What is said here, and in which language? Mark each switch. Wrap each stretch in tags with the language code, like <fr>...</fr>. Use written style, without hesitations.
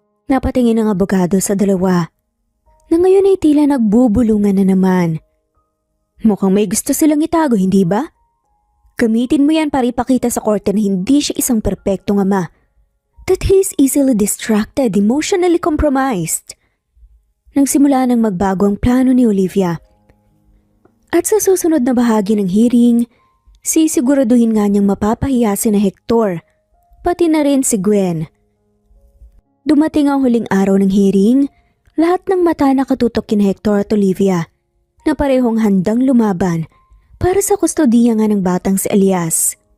<tl>Napatingin ang abogado sa dalawa na ngayon ay tila nagbubulungan na naman. Mukhang may gusto silang itago, hindi ba? Gamitin mo yan para ipakita sa korte na hindi siya isang perpektong ama.</tl> <en>That he is easily distracted, emotionally compromised.</en> <tl>Nagsimula nang magbago ang plano ni Olivia. At sa susunod na bahagi ng hearing, sisiguraduhin nga niyang mapapahiya si na Hector, pati na rin si Gwen. Dumating ang huling araw ng hearing, lahat ng mata nakatutok kina Hector at Olivia na parehong handang lumaban para sa kustodiya nga ng batang si Elias.</tl>